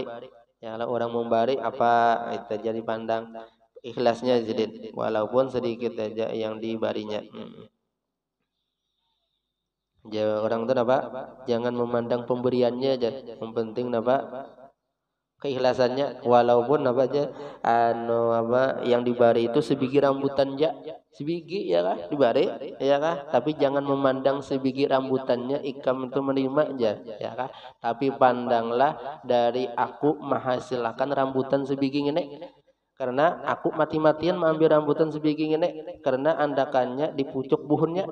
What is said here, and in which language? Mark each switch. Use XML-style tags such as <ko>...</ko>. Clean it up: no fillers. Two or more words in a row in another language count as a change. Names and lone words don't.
<id>Ya kalau orang memberi apa itu jadi pandang ikhlasnya jadi walaupun sedikit aja yang diberinya. Orang itu apa? Jangan memandang pemberiannya aja. Yang penting apa? Keikhlasannya. Walaupun apa aja, yang diberi itu sebiji rambutan aja, sebiji ya kah? Diberi, ya kah? Tapi jangan memandang sebiji rambutannya ikam itu menerima aja, ya kah? Tapi pandanglah dari aku menghasilkan rambutan sebiji ini. Karena aku mati-matian mengambil rambutan sebiji ini karena</id> <bjn>andakannya di pucuk buhunnya.</bjn>